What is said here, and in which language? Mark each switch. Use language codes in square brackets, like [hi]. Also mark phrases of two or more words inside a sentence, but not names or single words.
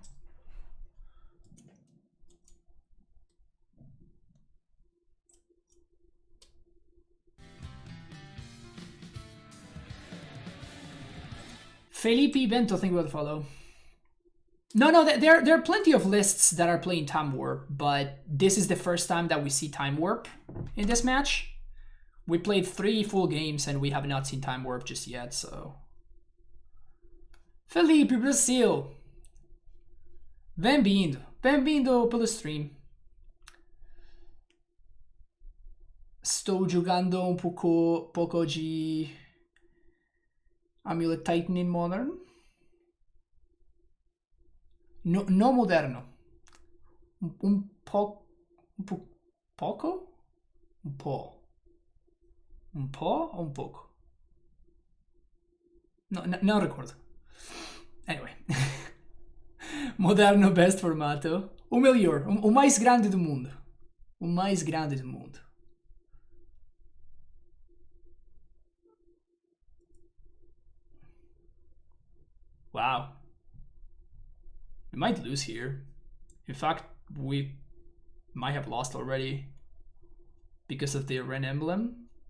[en] Felipe Bento, thank you for the follow. No, there are plenty of lists that are playing Time Warp, but this is the first time that we see Time Warp in this match. We played 3 full games and we have not seen Time Warp just yet, so... [pt] Felipe, Brasil! Bem-vindo! Bem-vindo pelo stream. Estou jogando pouco de AmuLIT Titan [en] in Modern. [pt] No moderno. Pouco? [it] Un po'. Un po' [pt] o un pouco? Não recordo. Anyway. Moderno best formato. O melhor. O mais grande do mundo. O mais grande do mundo. [en] Wow. We might lose here. In fact, we might have lost already because of the Ren emblem.